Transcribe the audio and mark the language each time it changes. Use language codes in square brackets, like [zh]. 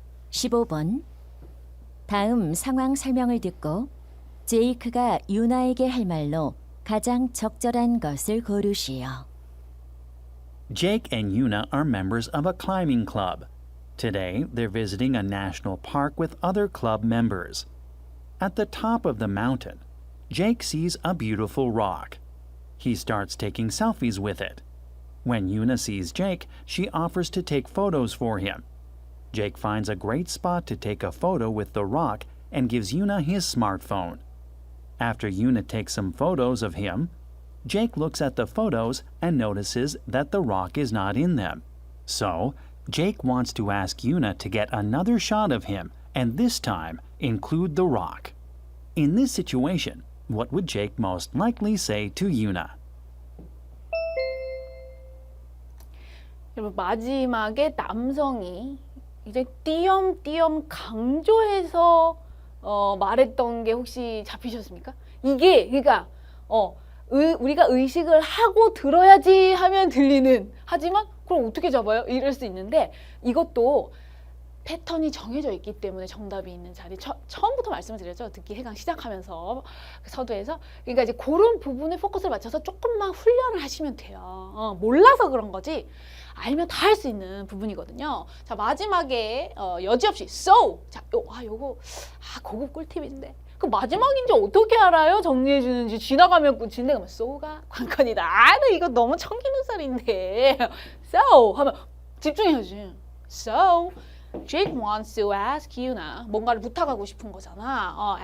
[ko] (15번) 다음 상황 설명을 듣고 제이크가 유나에게 할 말로 가장 적절한 것을 고르시오. [en] Jake and Una are members of a climbing club. Today, they're visiting a national park with other club members. At the top of the mountain, Jake sees a beautiful rock. He starts taking selfies with it. When Una sees Jake, she offers to take photos for him. Jake finds a great spot to take a photo with the rock and gives Una his smartphone. After Una takes some photos of him, Jake looks at the photos and notices that the rock is not in them. So, Jake wants to ask Una to get another shot of him and this time include the rock. In this situation, what would Jake most likely say to Una? [ko] 여러분 마지막에 남성이 이제 띄엄띄엄 강조해서 말했던 게 혹시 잡히셨습니까? 이게 그러니까 우리가 의식을 하고 들어야지 하면 들리는 하지만 그럼 어떻게 잡아요? 이럴 수 있는데 이것도 패턴이 정해져 있기 때문에 정답이 있는 자리 처음부터 말씀을 드렸죠. 듣기 해강 시작하면서 서두에서 그러니까 이제 그런 부분에 포커스를 맞춰서 조금만 훈련을 하시면 돼요. 몰라서 그런 거지 알면 다 할 수 있는 부분이거든요. 자 마지막에 여지없이 so 요거 고급 꿀팁인데 그 마지막인지 어떻게 알아요? 정리해 주는지 지나가면 지나가면 so가 관건이다. 나 이거 너무 청기누설인데 so 하면 집중해야지. [en] So Jake wants to ask Una [ko] 뭔가를 부탁하고 싶은 거잖아.